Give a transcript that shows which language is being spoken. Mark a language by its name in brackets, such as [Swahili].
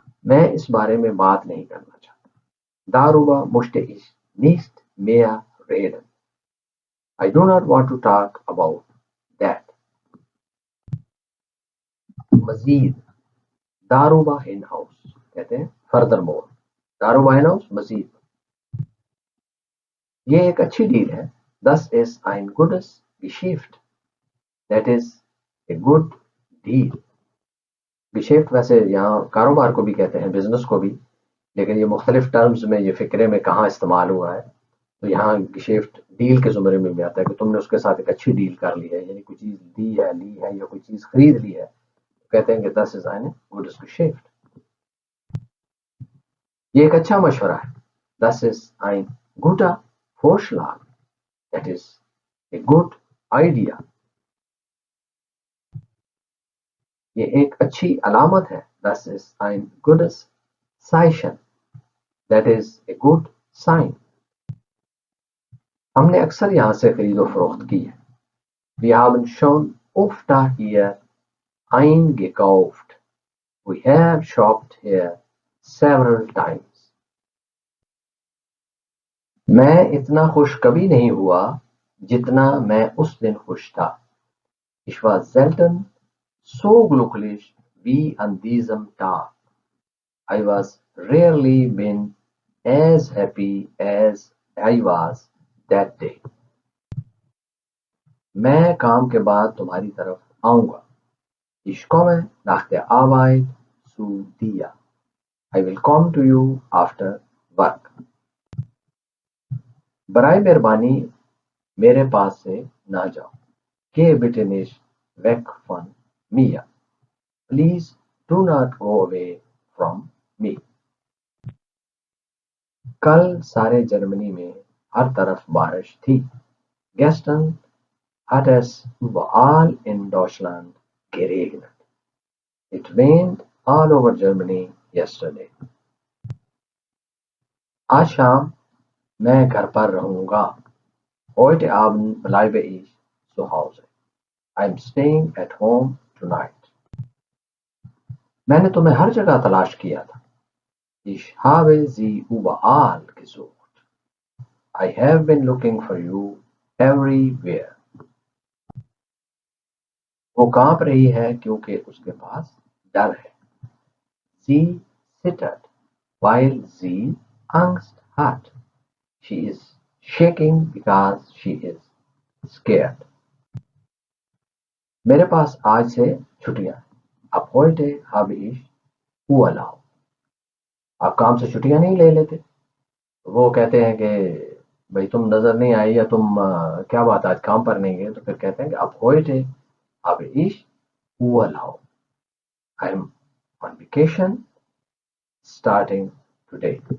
[Urdu] میں اس بارے میں بات نہیں کرنا چاہتا. [German] Darüber möchte ich nicht mehr reden. [English] I do not want to talk about that. [Urdu] مزید [German] darüber hinaus [Urdu] کہتے ہیں [English] furthermore. [German] darüber hinaus [Urdu] مزید. یہ ایک اچھی ڈیل ہے. [German] Das ist ein gutes Geschäft. [English] That is a good deal. [Urdu] Geschäft ویسے یہاں کاروبار کو بھی کہتے ہیں، بزنس کو بھی، لیکن یہ مختلف ٹرمز میں یہ فکرے میں کہاں استعمال ہوا ہے. تو یہاں گشیفٹ ڈیل کے زمرے میں بھی آتا ہے کہ تم نے اس کے ساتھ ایک اچھی ڈیل کر لی ہے، یعنی کوئی چیز دی ہے، لی ہے یا کوئی چیز خرید لی ہے. کہتے ہیں کہ [German] das ist ein gutes Geschäft. [Urdu] یہ ایک اچھا مشورہ ہے. [German] Das ist ein guter Vorschlag. [English] That is a good idea. [Urdu] یہ ایک اچھی علامت ہے. [German] Das ist ein gutes Zeichen. [English] That is a good sign. [Urdu] ہم نے اکثر یہاں سے خرید و فروخت کی ہے. [German] Wir haben schon öfter hier eingekauft. [English] We have shopped here several times. [Urdu] میں اتنا خوش کبھی نہیں ہوا جتنا میں اس دن خوش تھا. [German] Ich war selten so glücklich wie an diesem Tag. [English] I was rarely been as happy as I was that day. [Urdu] میں کام کے بعد تمہاری طرف آؤں گا. [German] Ich komme nach der Arbeit zu dir. [English] I will come to you after work. [Urdu] برائے مہربانی میرے پاس سے نہ جاؤ. [German] Geh bitte nicht weg von mir. [English] Please do not go away from me. [Urdu] کل سارے جرمنی میں ہر طرف بارش تھی. [German] Gestern hat es überall in Deutschland geregnet. [English] It rained all over Germany yesterday. [Urdu] آج شام میں گھر پر رہوں گا. [German] Heute Abend bleibe ich zu Hause. [English] I'm staying at home tonight. [Urdu] میں نے تمہیں ہر جگہ تلاش کیا تھا. [German] Ich habe sie überall gesucht. [English] I have been looking for you everywhere. [Urdu] وہ کانپ رہی ہے کیونکہ اس کے پاس ڈر ہے. [German] Sie zittert weil sie Angst hat. [English] She is shaking because she is scared. [Urdu] میرے پاس آج سے چھٹیاں ہیں. [German] Ab heute habe ich Urlaub. [Urdu] آپ کام سے چھٹیاں نہیں لے لیتے؟ وہ کہتے ہیں کہ بھئی تم نظر نہیں آئی یا تم کیا بات آج کام پر نہیں گئے، تو پھر کہتے ہیں کہ [German] Ab heute habe ich Urlaub. [English] I am on vacation starting today.